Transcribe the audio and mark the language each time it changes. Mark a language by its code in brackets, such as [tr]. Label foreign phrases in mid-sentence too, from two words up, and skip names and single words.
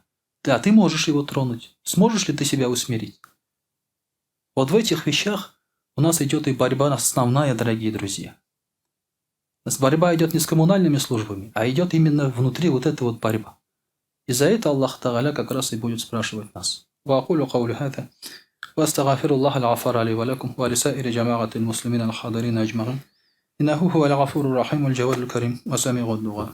[ru] Да, ты можешь его тронуть. Сможешь ли ты себя усмирить? Вот в этих вещах у нас идет и борьба основная, дорогие друзья. Борьба идет не с коммунальными службами, а идет именно внутри вот эта вот борьба. И за это Аллах Тааля как раз и будет спрашивать нас. [ar] وأقول قولي هذا وأستغفر الله الغفار لي ولكم ولسائر جماعة المسلمين الحاضرين أجمعين إنه هو الغفور الرحيم الجواد الكريم وسميع الدعاء.